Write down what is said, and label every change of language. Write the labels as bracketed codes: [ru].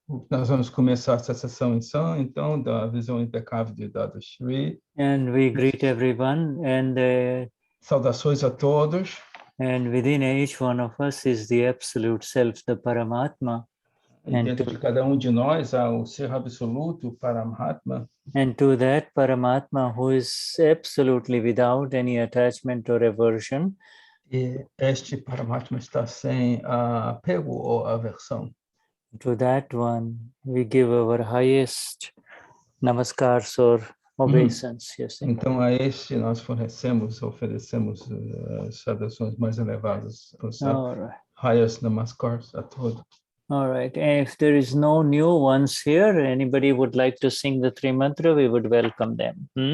[pt] Nós vamos começar essa sessão então da visão impecável de Dadashri. [en] And we greet everyone, and [pt] Saudações a todos. [en] and within each one of us is the absolute self, the Paramatma. [pt] E dentro de cada de nós há o ser absoluto, o Paramatma. [en] And to that Paramatma who is absolutely without any attachment or aversion. [pt] E este Paramatma está sem apego ou aversão. [en] To that one we give our highest namaskars or obeisance. Yes. [pt] Então a este nós oferecemos as saudações mais elevadas, os [en] highest [pt] namaskars a todos. [en] All right. And if there is no new ones here, anybody would like to sing the Tri Mantra, we would welcome them.